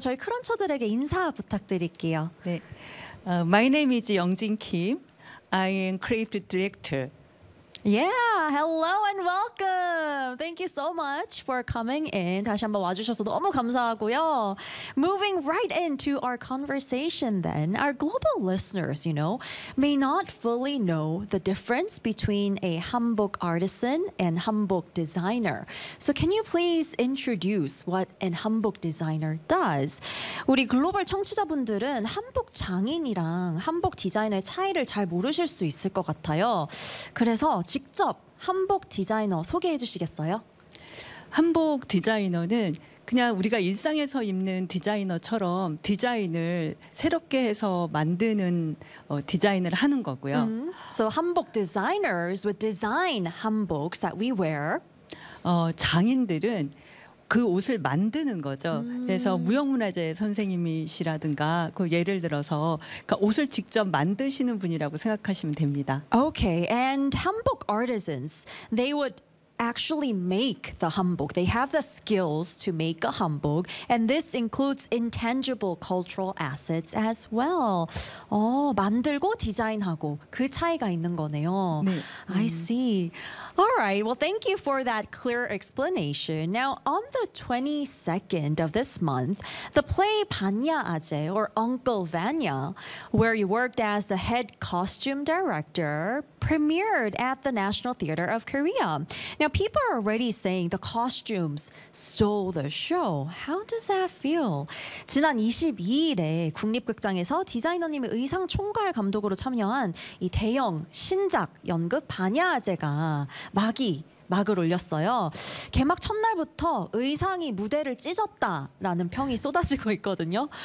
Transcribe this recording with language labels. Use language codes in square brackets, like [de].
[ko] 저희 크런처들에게 인사 부탁드릴게요. 네. [en] My name is Young-jin Kim. I am creative director. Yeah, hello and welcome. Thank you so much for coming in. [ko] 다시 한번 와주셔서 너무 감사하고요. [en] Moving right into our conversation then, our global listeners, you know, may not fully know the difference between a hanbok artisan and hanbok designer. So can you please introduce what an hanbok designer does? [ko] 우리 글로벌 청취자분들은 한복 장인이랑 한복 디자이너의 차이를 잘 모르실 수 있을 것 같아요. 그래서 직접 한복 디자이너 소개해 주시겠어요? 한복 디자이너는 그냥 우리가 일상에서 입는 디자이너처럼 디자인을 새롭게 해서 만드는 디자인을 하는 거고요. [en] So 한복 designers would design hanboks that we wear. [ko] 장인들은 그 옷을 만드는 거죠. 그래서 무형문화재 선생님이시라든가 그 예를 들어서 그러니까 옷을 직접 만드시는 분이라고 생각하시면 됩니다. [en] Okay, and hanbok artisans, they would actually make the hanbok. They have the skills to make a hanbok, and this includes intangible cultural assets as well. [ko] 만들고 디자인하고 그 차이가 있는 거네요. 네. [en] I see. All right. Well, thank you for that clear explanation. Now, on the 22nd of this month, the play 반야 아재, or Uncle Vanya, where you worked as the head costume director, premiered at the National Theater of Korea. Now, people are already saying the costumes stole the show. How does that feel? [ko] 지난 22일에 국립극장에서 디자이너님의 의상 총괄 감독으로 참여한 이 대형 신작 연극 반야 아재가 막을 올렸어요. 개막 첫날부터 의상이 무대를 찢었다라는 평이 쏟아지고 있거든요.